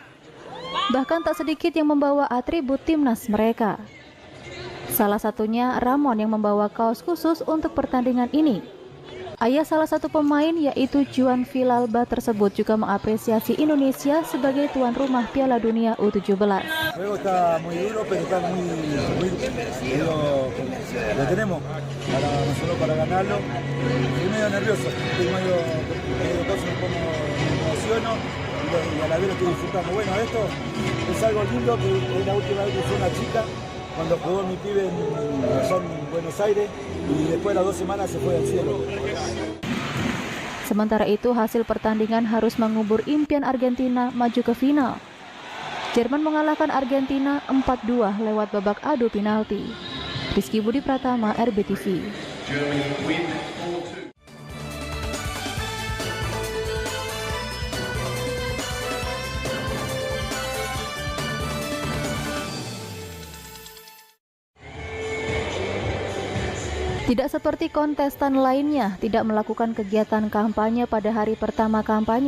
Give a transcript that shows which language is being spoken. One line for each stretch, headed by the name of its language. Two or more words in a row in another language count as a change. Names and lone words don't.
Indonesian: Bahkan tak sedikit yang membawa atribut timnas mereka. Salah satunya Ramon yang membawa kaos khusus untuk pertandingan ini. Ayah salah satu pemain yaitu Juan Villalba tersebut juga mengapresiasi Indonesia sebagai tuan rumah Piala Dunia U17.
Spanish: Juego está muy duro, pero está muy lo tenemos para nosotros para ganarlo. Estoy medio nervioso, estoy medio casi me emociono y a la vez lo estoy disfrutando. Bueno, esto es algo lindo que es la última vez que fue una chica cuando jugó mi pibe en Buenos Aires y después de las 2 semanas se fue al cielo.
Indonesian: Sementara itu hasil pertandingan harus mengubur impian Argentina maju ke final. Jerman mengalahkan Argentina 4-2 lewat babak adu penalti. Rizky Budi Pratama, RBTV. Tidak seperti kontestan lainnya, tidak melakukan kegiatan kampanye pada hari pertama kampanye.